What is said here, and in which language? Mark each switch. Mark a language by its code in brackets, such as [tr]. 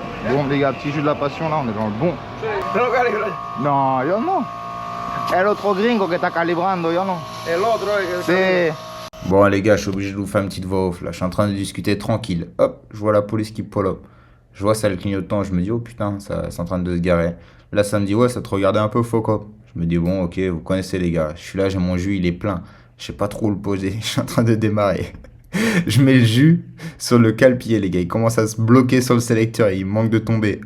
[fr] Bon, les gars, petit jus de la passion, là, on est dans le bon. [es] Non, yo no. El otro gringo que está calibrando, yo no. El otro que... [fr] Bon les gars, je suis obligé de vous faire une petite voix off là. Je suis en train de discuter tranquille. Hop, je vois la police qui [en] pull up. [fr] Je vois ça le clignotant, je me dis oh putain, c'est en train de se garer. Là ça me dit ouais, ça te regardait un peu faux cop. Je me dis bon ok, vous connaissez les gars. Je suis là, j'ai mon jus, il est plein. Je sais pas trop où le poser, je suis en train de démarrer. Je mets le jus sur le cale-pied les gars, il commence à se bloquer sur le sélecteur, il manque de tomber.